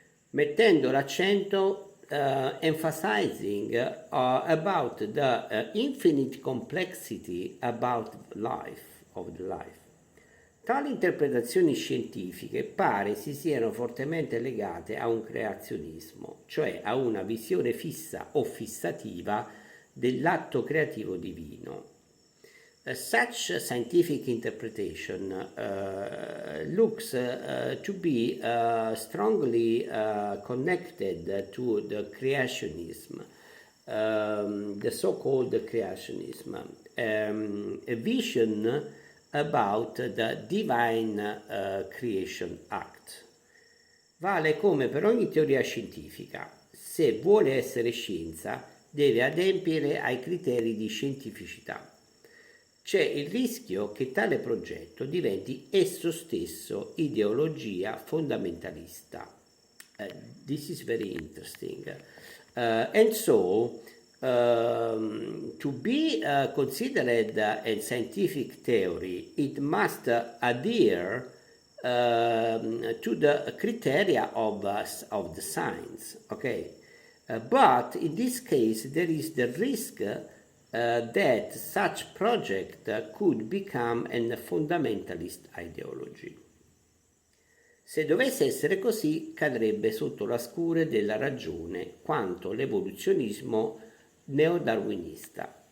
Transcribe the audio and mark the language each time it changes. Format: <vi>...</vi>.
<it>Mettendo l'accento</it> <en>emphasizing about the infinite complexity about life, of the life.</en> <it>Tali interpretazioni scientifiche pare si siano fortemente legate a un creazionismo, cioè a una visione fissa o fissativa dell'atto creativo divino.</it> <en>Such scientific interpretation looks to be strongly connected to the creationism, the so-called creationism, a vision about the divine creation act.</en> <it>Vale come per ogni teoria scientifica, se vuole essere scienza deve adempiere ai criteri di scientificità. C'è il rischio che tale progetto diventi esso stesso ideologia fondamentalista.</it> <en>This is very interesting. And so, to be considered a scientific theory, it must adhere to the criteria of the science, okay? But in this case, there is the risk that such project could become a fundamentalist ideology.</en> <it>Se dovesse essere così, cadrebbe sotto la scure della ragione quanto l'evoluzionismo neodarwinista.</it>